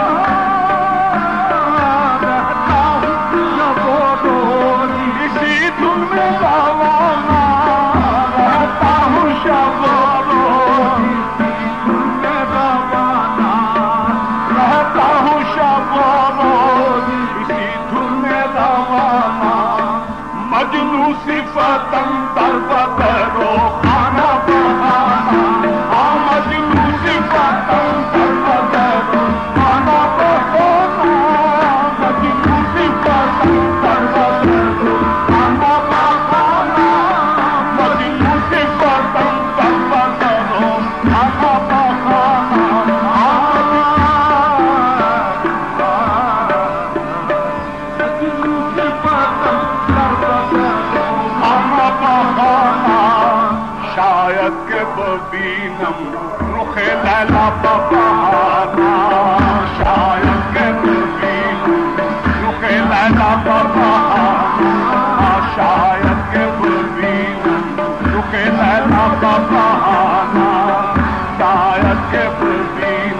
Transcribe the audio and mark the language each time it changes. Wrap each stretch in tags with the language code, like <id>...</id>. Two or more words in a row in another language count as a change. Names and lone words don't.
<ur>رہتا ہوں شب و روز اسی دھن میں روانہ رہتا ہوں شب و روز اسی دھن میں روانہ رہتا ہوں شب و روز اسی دھن میں روانہ</ur> <fa>مجنو صفتاً در بدر و خانہ بہانہ ہاں مجنو صفتاً در بدر و خانہ بہانہ مجنو صفتاً در بدر و خانہ بہانہ مجنو صفتاً در بدر و خانہ بہانہ شاید کہ ببینم رخ لیلا ببہانہ شاید کہ ببینم رخ لیلا ببہانہ شاید کہ ببینم رخ لیلا ببہانہ شاید کہ ببینم</fa>